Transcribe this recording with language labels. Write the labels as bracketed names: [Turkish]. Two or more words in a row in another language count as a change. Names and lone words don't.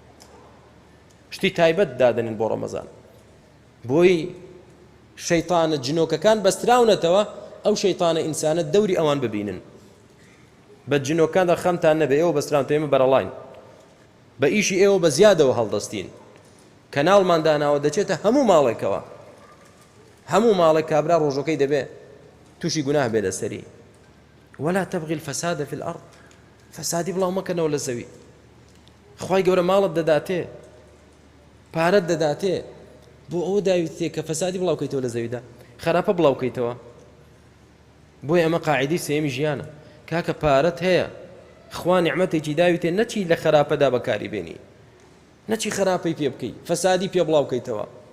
[Central Kurdish] شتی تایبەت دادنین بۆ ڕەمەزان بۆی شەیطانە جنۆکەکان بەستراونەتەوە ئەو شەیطانە ئینسانە دەوری ئەوان ببینن بە جنۆکاندا خەمتان نەبێ ئێوە بەستراون تێمە بەرەڵاین بە ئیشی ئێوە بە زیادەوە هەڵدەستین کەناڵمان داناوە دەچێتە هەموو ماڵێکەوە هەموو ماڵێک کابرا ڕۆژەکەی دەبێ تووشی گوناه بێ لەسەری [Arabic] ولا تبغي الفساد في الأرض [Central Kurdish] فسادی بڵاو مەکەنەوە لە زەوی خوای گەورە ماڵت دەداتێ پارەت دەداتێ بۆ ئەوە داویتێ کە فەسادی بڵاوکەیتەوە لە زەویدا خراپە بڵاوکەیتەوە بۆی ئەمە قاعیدەی سێمی ژیانە کاکە پارەت هەیە خوا نیعمەتێکی داویتێ نەچی لە خراپەدا بەکاری بێنی نەچی خراپەی پێ بکەی فەسادی پێ بڵاوکەیتەوە